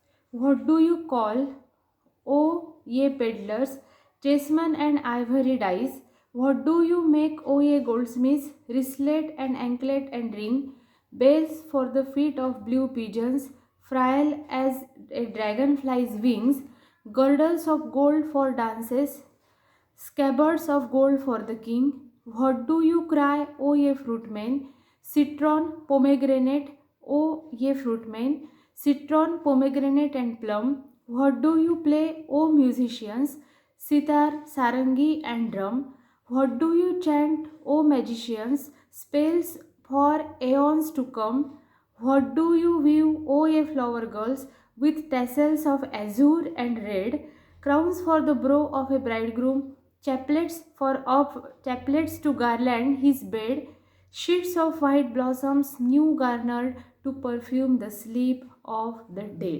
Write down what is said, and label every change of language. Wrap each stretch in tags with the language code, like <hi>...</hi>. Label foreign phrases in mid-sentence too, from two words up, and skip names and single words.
<en>What do you call, O ye peddlers, chessmen and ivory dice? What do you make, O ye goldsmiths, wristlet and anklet and ring, bells for the feet of blue pigeons, frail as a dragonfly's wings, girdles of gold for dances, scabbards of gold for the king? What do you cry, O ye fruitmen? Citron, pomegranate, O ye fruitmen, citron, pomegranate, and plum. What do you play, O musicians? Sitar, sarangi, and drum. What do you chant, O magicians? Spells for aeons to come. What do you weave, O ye flower girls, with tassels of azure and red, crowns for the brow of a bridegroom, chaplets to garland his bed, sheets of white blossoms new garnered to perfume the sleep of the dead.</en>